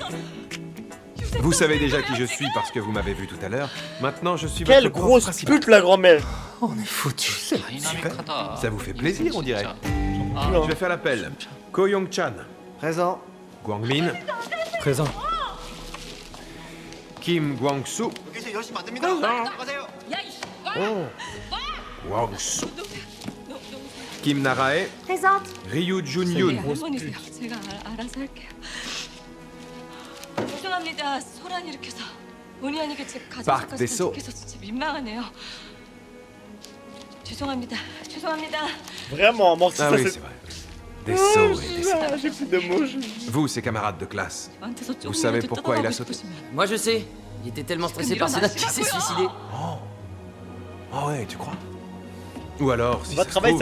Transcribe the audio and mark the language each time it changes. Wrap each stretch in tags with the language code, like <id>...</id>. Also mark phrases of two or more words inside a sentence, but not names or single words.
<fr>Vous savez déjà qui je suis parce que vous m'avez vu tout à l'heure. Maintenant, je suis Quelle votre prof grosse principal. pute, la grand-mère. On est foutu. Super. Ça vous fait plaisir, on dirait. Je vais faire l'appel. Ko Young-chan. Présent. Guangmin. Présent. Kim Gwang-soo. Oh. Gwang-soo. Kim Narae. Présente. Ryu Jun-yoon.</fr> <ko>제가 알아서 할게요. 죄송합니다. 소란 일으켜서 본의 아니게 제 Park 가족까지 Desso. 지켜서 진짜 민망하네요. 죄송합니다. 죄송합니다.</ko> <fr>Vraiment, moi aussi, Ah ça oui, c'est... c'est vrai. Desso et Desso. J'ai plus de mots. Vous, ses camarades de classe, vous savez pourquoi il a sauté? Moi je sais, il était tellement stressé par ses notes qu'il s'est suicidé. Oh ouais, tu crois? Ou alors, si Va ça se travailler,</fr>